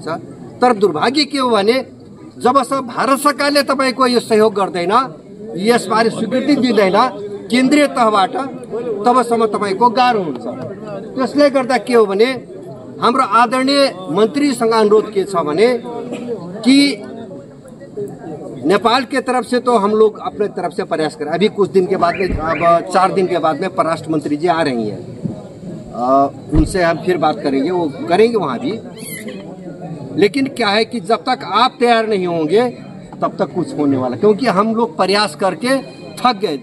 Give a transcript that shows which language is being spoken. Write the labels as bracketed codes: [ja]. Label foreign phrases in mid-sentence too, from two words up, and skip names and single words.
[ne] तर दुर्भाग्य के हो भने जबसम्म भारत सरकारले तपाईँको यो सहयोग गर्दैन, यसबारे स्वीकृति दिँदैन केन्द्रीय तहबाट, तबसम्म तपाईँको गाह्रो हुन्छ। त्यसले गर्दा के हो भने हाम्रो आदरणीय मन्त्रीसँग अनुरोध के छ भने कि [hi] नेपाल के तरफ से तो हम लोग अपने तरफ से प्रयास करें। अभी कुछ दिन के बाद में, अब 4 दिन के बाद में परराष्ट्र मंत्री जी आ रही हैं, उनसे हम फिर बात करेंगे, वो करेंगे वहाँ भी। लेकिन क्या है कि जब तक आप तैयार नहीं होंगे तब तक कुछ होने वाला, क्योंकि हम लोग प्रयास करके थक गए।